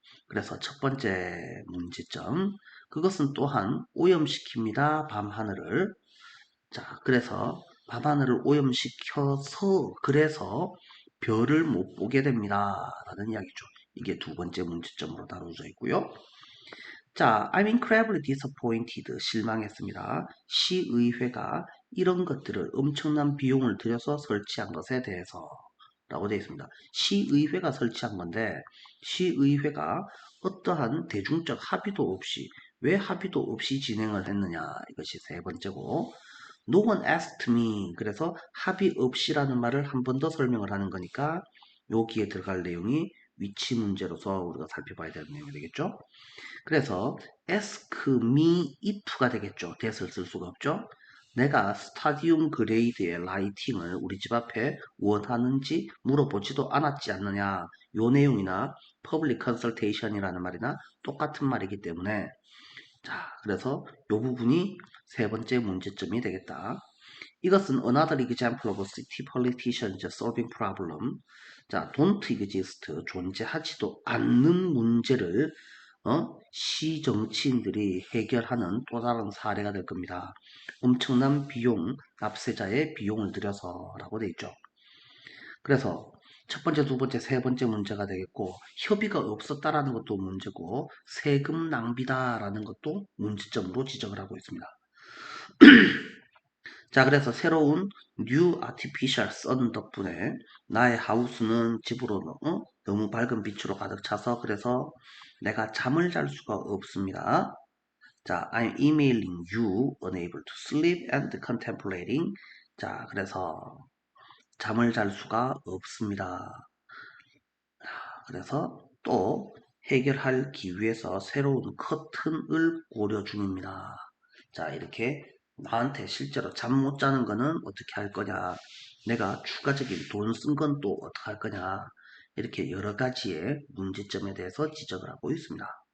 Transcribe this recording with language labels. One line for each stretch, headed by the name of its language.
Korean: 그래서 첫 번째 문제점 그것은 또한 오염시킵니다. 밤하늘을 자, 그래서 밤하늘을 오염시켜서 그래서 별을 못 보게 됩니다. 라는 이야기죠. 이게 두 번째 문제점으로 다루어져 있고요.
English: 자, I'm incredibly disappointed.
Korean: 실망했습니다. 시의회가 이런 것들을 엄청난 비용을 들여서 설치한 것에 대해서 라고 되어 있습니다. 시의회가 설치한 건데 시의회가 어떠한 대중적 합의도 없이 왜 합의도 없이 진행을 했느냐 이것이 세 번째고
English: No one asked me.
Korean: 그래서 합의 없이라는 말을 한 번 더 설명을 하는 거니까 여기에 들어갈 내용이 위치 문제로서 우리가 살펴봐야 되는 내용이 되겠죠. 그래서 ask me if가 되겠죠. that을 쓸 수가 없죠. 내가 스타디움 그레이드의 라이팅을 우리 집 앞에 원하는지 물어보지도 않았지 않느냐. 요 내용이나 public consultation이라는 말이나 똑같은 말이기 때문에 자, 그래서 요 부분이 세 번째 문제점이 되겠다.
English: 이것은 another example of city politicians solving problem.
Korean: 자,
English: don't exist,
Korean: 존재하지도 않는 문제를 시 정치인들이 해결하는 또 다른 사례가 될 겁니다. 엄청난 비용, 납세자의 비용을 들여서라고 돼 있죠. 그래서 첫 번째, 두 번째, 세 번째 문제가 되겠고 협의가 없었다라는 것도 문제고 세금 낭비다라는 것도 문제점으로 지적을 하고 있습니다. 자, 그래서 새로운 New Artificial Sun 덕분에 나의 하우스는 집으로 너무 밝은 빛으로 가득 차서 그래서 내가 잠을 잘 수가 없습니다.
English: 자, I'm emailing you, unable to sleep and contemplating.
Korean: 자, 그래서 잠을 잘 수가 없습니다. 그래서 또 해결하기 위해서 새로운 커튼을 고려 중입니다. 자, 이렇게 나한테 실제로 잠 못 자는 거는 어떻게 할 거냐, 내가 추가적인 돈 쓴 건 또 어떻게 할 거냐, 이렇게 여러 가지의 문제점에 대해서 지적을 하고 있습니다.